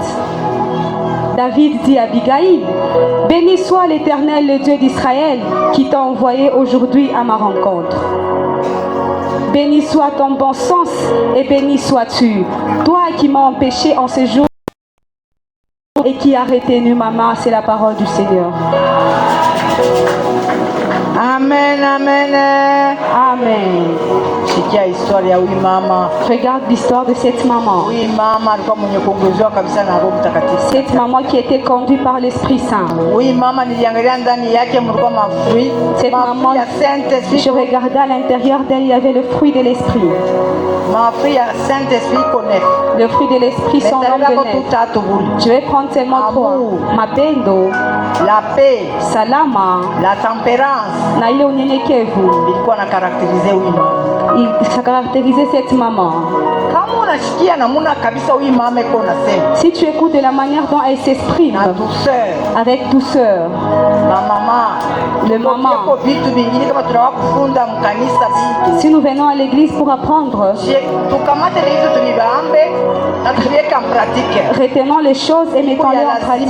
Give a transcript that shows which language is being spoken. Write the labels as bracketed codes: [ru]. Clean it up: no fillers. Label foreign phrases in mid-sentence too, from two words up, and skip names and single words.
[fr] David dit à Abigail: béni soit l'Éternel, le Dieu d'Israël, qui t'a envoyé aujourd'hui à ma rencontre. Béni soit ton bon sens et béni sois-tu, toi qui m'as empêché en ce jour et qui a retenu ma main. C'est la parole du Seigneur. Amen, amen. Amen. [sw] Sikia historia ya huyu mama. [fr] Regarde l'histoire de cette maman. [sw] Huyu mama alikuwa mwenye kuongozwa kabisa na Roho Mtakatifu. [fr] Cette maman qui était conduite par l'Esprit Saint. [sw] Huyu mama niliangalia ndani yake mlikuwa mafruit. [fr] Cette maman, je regardais à l'intérieur d'elle, il y avait le fruit de l'Esprit. [sw] Mafruit ya Saint-Esprit connaît. [fr] Le fruit de l'Esprit sont nombreux. Je vais prendre seulement trois. [sw] Mapendo, [fr] la paix, [sw] salama, [fr] la tempérance. [sw] Na ile unyenyekevu. Ilikuwa na karakterize huyu mama. [fr] Ça caractérisait cette maman. [sw] Kama unasikia namuna kabisa huyu mama iko nasema. [fr] Si tu écoutes de la manière dont elle s'exprime, [sw] na douceur, [fr] avec douceur, la maman, le maman. Si nous venons à l'église pour apprendre, retenons les choses et mettons-les en pratique.